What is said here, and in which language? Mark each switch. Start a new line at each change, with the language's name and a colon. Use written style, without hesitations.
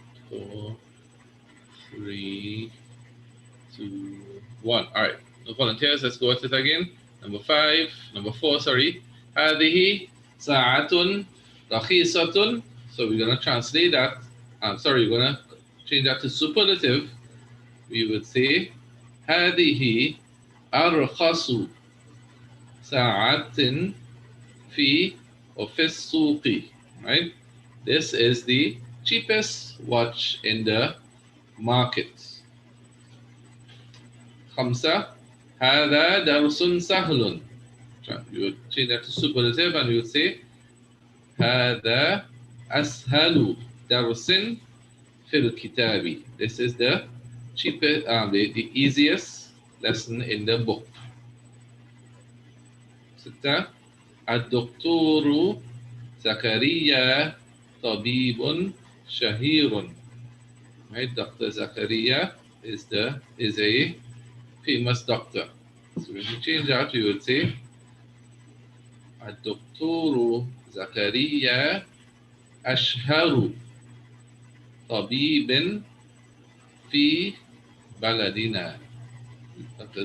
English: 4, 3, 2, 1. All right. No volunteers. Let's go at it again. Number 4, sorry.
Arabic: هذه ساعة رخيصة.
English: So we're going to translate that. We're going to change that to superlative. We would say
Arabic: هذه أرخص ساعة في وفي السوق.
English: Right? This is the cheapest watch in the market.
Arabic: 5 هذا درس سهل.
English: You would change that to superlative and you would say
Arabic: هذا أسهل درس في الكتاب.
English: This is the cheapest, the easiest lesson in the book.
Arabic: 6 الدكتور زكريا طبيب شهير.
English: Right? Dr. Zakaria is a famous doctor. So when you change that, you would say
Arabic: الدكتور زكريا أشهر طبيب في بلدنا.
English: Dr.